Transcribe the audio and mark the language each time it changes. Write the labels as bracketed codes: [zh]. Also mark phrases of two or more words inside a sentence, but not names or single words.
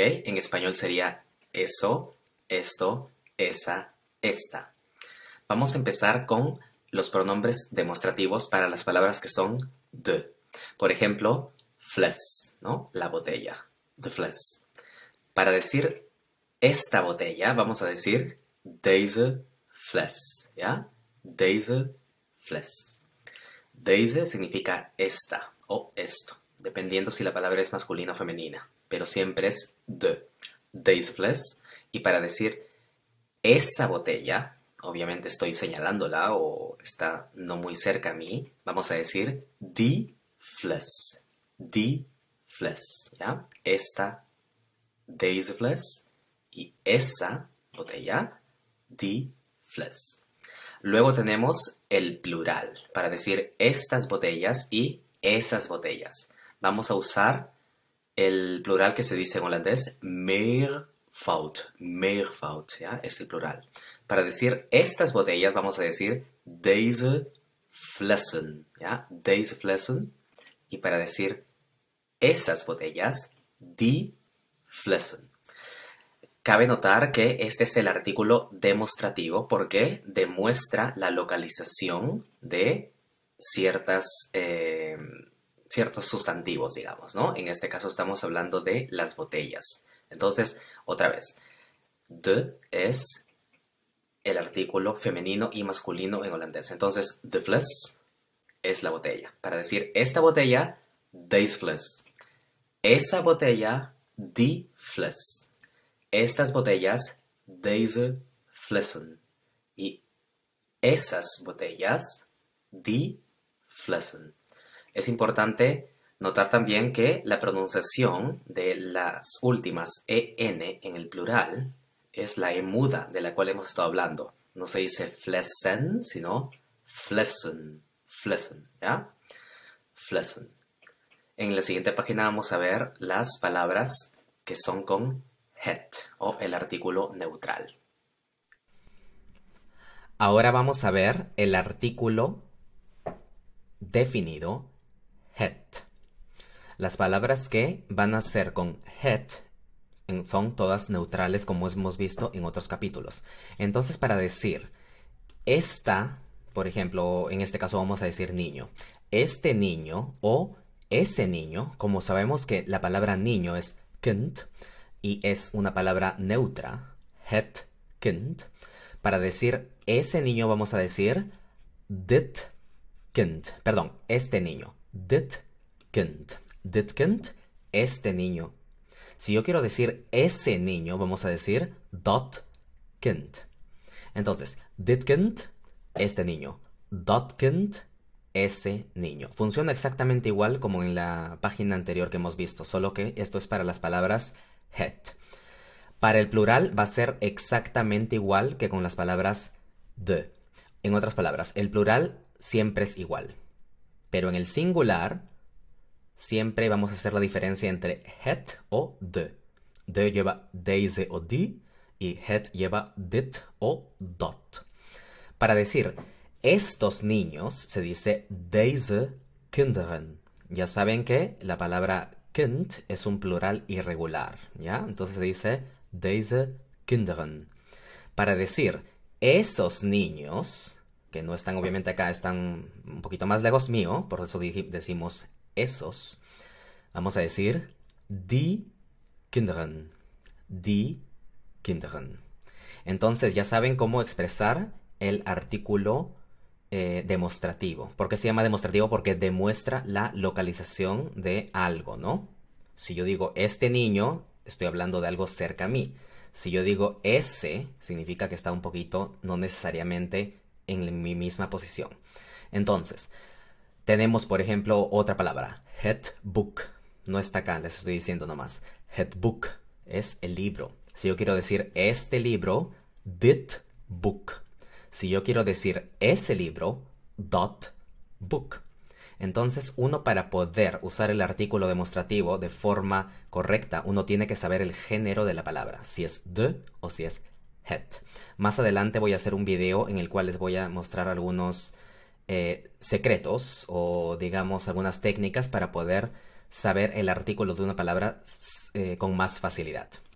[es] En español sería eso, esto, esa, esta. Vamos a empezar con los pronombres demostrativos para las palabras que son de. Por ejemplo, fles, ¿no? La botella, [nl] the fles. [es] Para decir esta botella, vamos a decir [nl] deze fles, [es] ¿ya? [nl] Deze fles. [es] Deze significa esta o esto, dependiendo si la palabra es masculina o femenina, pero siempre es de. [nl] Deze fles. [es] Y para decir esa botella, obviamente estoy señalándola o está no muy cerca a mí, vamos a decir [nl] die fles. Die fles, [es] ¿ya? Esta, [nl] deze fles, [es] y esa botella, [nl] die fles. [es] Luego tenemos el plural para decir estas botellas y esas botellas. Vamos a usar el plural que se dice en holandés, meervoud. Meervoud, ¿ya? Es el plural. Para decir estas botellas vamos a decir [nl] deze flessen, [es] ¿ya? [nl] Deze flessen. [es] Y para decir esas botellas, [nl] die flessen. [es] Cabe notar que este es el artículo demostrativo porque demuestra la localización de ciertos sustantivos, digamos, ¿no? En este caso estamos hablando de las botellas. Entonces, otra vez, de es el artículo femenino y masculino en holandés. Entonces, [nl] de fles [es] es la botella. Para decir esta botella, [nl] deze fles. [es] Esa botella, [nl] die fles. [es] Estas botellas, [nl] deze flessen. [es] Y esas botellas, [nl] die flessen. [es] Es importante notar también que la pronunciación de las últimas en en el plural es la e muda de la cual hemos estado hablando. No se dice flessen, sino flessen. Flessen, ¿ya? Flessen. En la siguiente página vamos a ver las palabras que son con het o el artículo neutral. Ahora vamos a ver el artículo definido het. Las palabras que van a ser con het son todas neutrales como hemos visto en otros capítulos. Entonces, para decir esta, por ejemplo, en este caso vamos a decir niño. Este niño o ese niño, como sabemos que la palabra niño es kind, y es una palabra neutra, [nl] het kind. [es] Para decir ese niño vamos a decir [nl] dit kind. [es] Perdón, este niño. [nl] Dit kind. Dit kind, [es] este niño. Si yo quiero decir ese niño, vamos a decir [nl] dat kind. [es] Entonces, [nl] dit kind, [es] este niño. [nl] Dat kind, [es] ese niño. Funciona exactamente igual como en la página anterior que hemos visto, solo que esto es para las palabras het. Para el plural va a ser exactamente igual que con las palabras de. En otras palabras, el plural siempre es igual. Pero en el singular, siempre vamos a hacer la diferencia entre het o de. De lleva deze o die y het lleva dit o dat. Para decir estos niños se dice [nl] deze kinderen. [es] Ya saben que la palabra kind es un plural irregular, ¿ya? Entonces se dice [nl] deze kinderen. [es] Para decir esos niños, que no están obviamente acá, están un poquito más lejos mío, por eso decimos esos, vamos a decir [nl] die kinderen. Die kinderen. [es] Entonces ya saben cómo expresar el artículo demostrativo. ¿Por qué se llama demostrativo? Porque demuestra la localización de algo, ¿no? Si yo digo este niño, estoy hablando de algo cerca a mí. Si yo digo ese, significa que está un poquito, no necesariamente en mi misma posición. Entonces, tenemos, por ejemplo, otra palabra, [nl] het boek. [es] No está acá, les estoy diciendo nomás. [nl] Het boek [es] es el libro. Si yo quiero decir este libro, [nl] dit boek. [es] Si yo quiero decir ese libro, [nl] dat boek. [es] Entonces, uno para poder usar el artículo demostrativo de forma correcta, uno tiene que saber el género de la palabra, si es de o si es het. Más adelante voy a hacer un video en el cual les voy a mostrar algunos secretos o digamos algunas técnicas para poder saber el artículo de una palabra con más facilidad.